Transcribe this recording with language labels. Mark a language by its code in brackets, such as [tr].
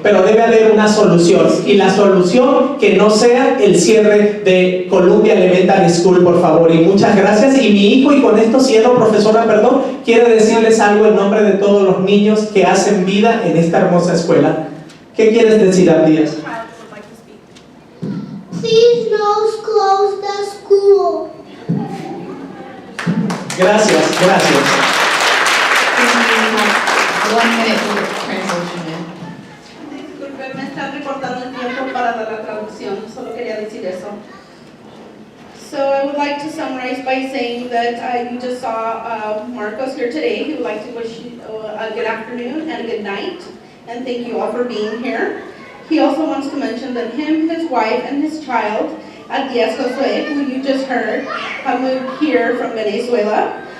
[es] Pero debe haber una solución, y la solución que no sea el cierre de Columbia Elementary School, por favor. Y muchas gracias. Y mi hijo, y con esto cierro, profesora, perdón, quiere decirles algo en nombre de todos los niños que hacen vida en esta hermosa escuela. ¿Qué quieres decir, Abdías? [en] Please no close the school. [es] Gracias. [en] 1 minute for translation. [es] Disculpen, me están recortando el tiempo para dar la traducción, solo quería decir eso. [en] So I would like to summarize by saying that you just saw Marcos here today. He would like to wish you a good afternoon and a good night, and thank you all for being here. He also wants to mention that him, his wife, and his child at Diaz Josue, who you just heard, have moved here from Venezuela.